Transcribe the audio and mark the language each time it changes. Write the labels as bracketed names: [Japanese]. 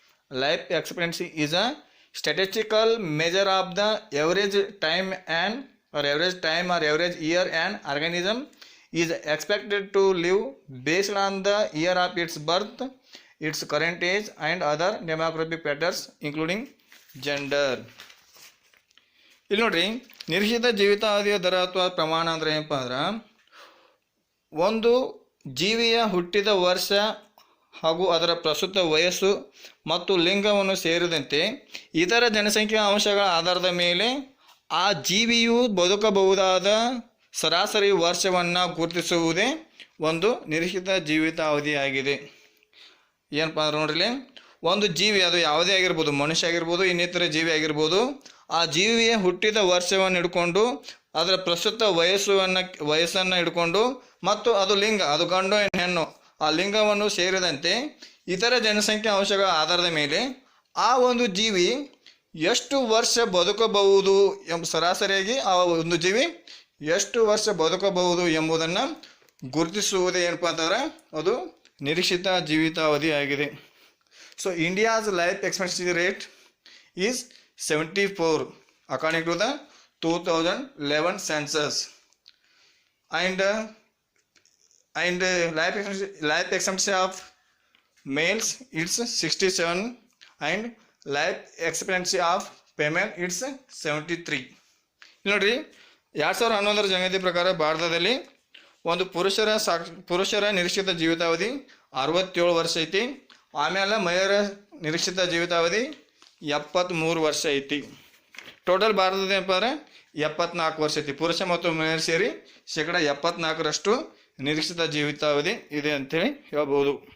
[English] Life expectancy is a statistical measure of the average time or average year an organism is expected to live based on the year of its birth, its current age and other demographic patterns including gender. [Kannada] ಇಲ್ಲಿ ನೋಡ್ರಿ, ನಿರೀಕ್ಷಿತ ಜೀವಿತಾವಧಿಯ ದರ ಅಥವಾ ಪ್ರಮಾಣ ಅಂದ್ರೆ ಏನಪ್ಪ ಅಂದ್ರೆ ಒಂದು ಜೀವಿಯ ಹುಟ್ಟಿದ ವರ್ಷ ಹಾಗೂ ಅದರ ಪ್ರಸ್ತುತ ವಯಸ್ಸು ಮತ್ತು ಲಿಂಗವನ್ನು ಸೇರಿದಂತೆ ಇತರ ಜನಸಂಖ್ಯಾ ಅಂಶಗಳ ಆಧಾರದ ಮೇಲೆ ಆ ಜೀವಿಯು ಬದುಕಬಹುದಾದ ಸರಾಸರಿ ವರ್ಷವನ್ನು ಗುರುತಿಸುವುದೇ ಒಂದು ನಿರೀಕ್ಷಿತ ಜೀವಿತಾವಧಿಯಾಗಿದೆ. ಏನಪ್ಪ ಅಂದ್ರೆ ನೋಡ್ರಿ, ಒಂದು ಜೀವಿ ಅದು ಯಾವುದೇ ಆಗಿರ್ಬೋದು, ಮನುಷ್ಯ ಆಗಿರ್ಬೋದು, ಇನ್ನಿತರ ಜೀವಿ ಆಗಿರ್ಬೋದು, ಆ ಜೀವಿಯ ಹುಟ್ಟಿದ ವರ್ಷವನ್ನು ಹಿಡ್ಕೊಂಡು ಅದರ ಪ್ರಸ್ತುತ ವಯಸ್ಸನ್ನು ಹಿಡ್ಕೊಂಡು ಮತ್ತು ಅದು ಲಿಂಗ, ಅದು ಗಂಡು ಹೆಣ್ಣು, ಆ ಲಿಂಗವನ್ನು ಸೇರಿದಂತೆ ಇತರ ಜನಸಂಖ್ಯಾ ಅಂಶಗಳ ಆಧಾರದ ಮೇಲೆ ಆ ಒಂದು ಜೀವಿ ಎಷ್ಟು ವರ್ಷ ಬದುಕಬಹುದು ಸರಾಸರಿಯಾಗಿ ಆ ಒಂದು ಜೀವಿ ಎಷ್ಟು ವರ್ಷ ಬದುಕಬಹುದು ಎಂಬುದನ್ನು ಗುರುತಿಸುವುದು ಏನಪ್ಪ ಅಂತಂದ್ರೆ ಅದು ನಿರೀಕ್ಷಿತ ಜೀವಿತಾವಧಿ ಆಗಿದೆ. [English] So India's life expectancy rate is 74 according to the 2011 census and life expectancy of males it's 67 and life expectancy of female it's 73. [Kannada] ನೋಡ್ರಿ 2011 ಜನಗಣತಿ ಪ್ರಕಾರ ಭಾರತದಲ್ಲಿ ಒಂದು ಪುರುಷರ ನಿರೀಕ್ಷಿತ ಜೀವಿತಾವಧಿ 67 ವರ್ಷ ಐತಿ. ಆಮೇಲೆ ಮಹಿಳೆಯರ ನಿರೀಕ್ಷಿತ ಜೀವಿತಾವಧಿ 73 ವರ್ಷ ಐತಿ. ಟೋಟಲ್ ಭಾರತದ ಏನಪ್ಪ ಅಂದ್ರೆ 74 ವರ್ಷ ಐತಿ. ಪುರುಷ ಮತ್ತು ಮಹಿಳೆಯರು ಸೇರಿ 74% ನಿರೀಕ್ಷಿತ ಜೀವಿತಾವಧಿ ಇದೆ ಅಂತೇಳಿ ಹೇಳ್ಬೋದು.